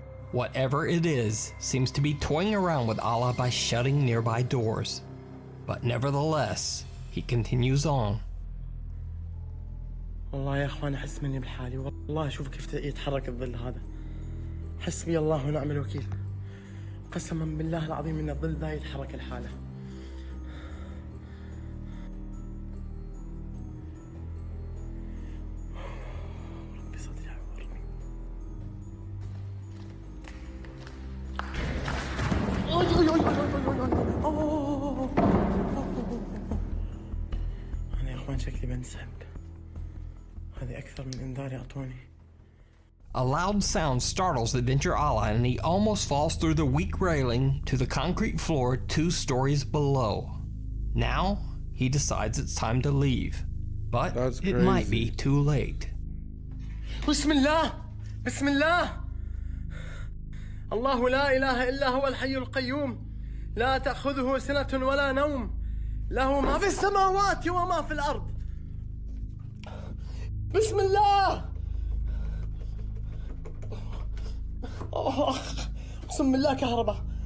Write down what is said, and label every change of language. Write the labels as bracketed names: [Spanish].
[English] Whatever it is seems to be toying around with Allah by shutting nearby doors. But nevertheless, he continues on. [Arabic] والله يا اخوان احس مني بحالي والله شوف كيف يتحرك الظل هذا. حسبي الله ونعم الوكيل. قسما بالله العظيم ان الظل ذا يتحرك الحاله. ربي صدري يعورني. انا يا اخوان شكلي بنسحب. هذه اكثر من انذار يعطوني. [English] A loud sound startles Adventure Allah and he almost falls through the weak railing to the concrete floor 2 stories below. Now, he decides it's time to leave. But it might be too late. [Arabic] بسم الله بسم الله الله لا إله إلا هو الحي القيوم لا تأخذه سنة ولا نوم له ما في السماوات وما في الأرض بسم الله اقسم بالله كهرباء